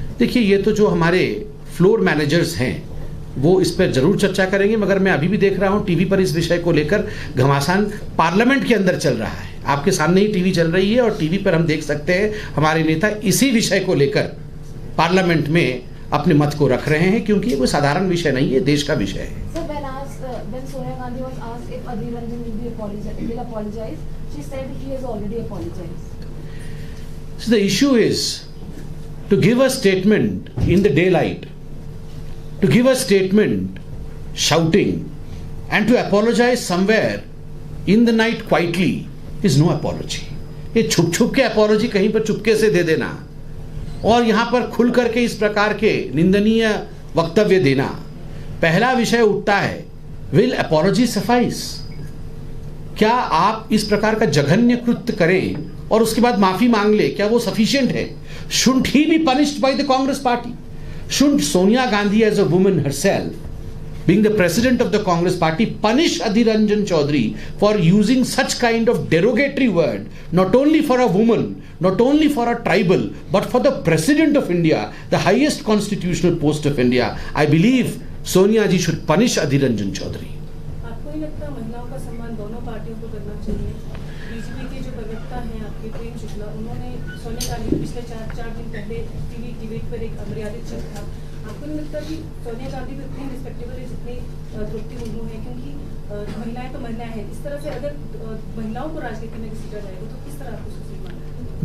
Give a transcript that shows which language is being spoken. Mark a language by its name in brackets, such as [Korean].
[Hindi] देखिए, ये तो जो हमारे फ्लोर मैनेजर्स हैं वो इस पर जरूर चर्चा करेंगे, मगर मैं अभी भी देख रहा हूं टीवी पर इस विषय को लेकर घमासान पार्लियामेंट के अंदर चल रहा है। आपके सामने ही टीवी चल रही है और टीवी पर हम देख सकते हैं हमारे नेता इसी विषय को लेकर पार्लियामेंट में अपने मत को रख रहे हैं, क्योंकि ये कोई साधारण विषय नहीं है, देश का विषय है। [English] When Sonia Gandhi was asked if Adhir Ranjan will apologize, she said he has already apologized. So the issue is to give a statement in the daylight, to give a statement shouting, and to apologize somewhere in the night quietly is no apology. [Hindi] ये छुप छुप के apology कहीं पर चुपके से दे देना और यहां पर खुल करके इस प्रकार के निंदनीय वक्तव्य देना, पहला विषय उठता है, [English] Will apology suffice? [Hindi] क्या आप इस प्रकार का जघन्य कृत्य करें और उसके बाद माफी मांग ले, क्या वो सफिशिएंट है? [English] Should he be punished by the Congress party? Should Sonia Gandhi as a woman herself being the president of the Congress party, punish Adhir Ranjan Chaudhary for using such kind of derogatory word, not only for a woman, not only for a tribal, but for the president of India, the highest constitutional post of India. I believe Sonia ji should punish Adhir Ranjan Chaudhary. [Hindi] आपको नहीं लगता महिलाओं का सम्मान दोनों पार्टियों को करना चाहिए? बीजेपी के जो प्रवक्ता हैं आपके प्रेम शुक्ला, उन्होंने सोनिया गांधी पिछले चार दिन पहले टीवी डिबेट पर एक अमर्यादित शब्द था। आपको नहीं लगता कि सोनिया गांधी भी उतनी रिस्पेक्टेबल है जितनी द्रौपदी मुर्मू है? क्योंकि महिलाएं तो महिलाएं हैं। इस तरह से अगर महिलाओं को राजनीति में घसीटा जाएगा तो किस तरह आपको सुशील मानना है?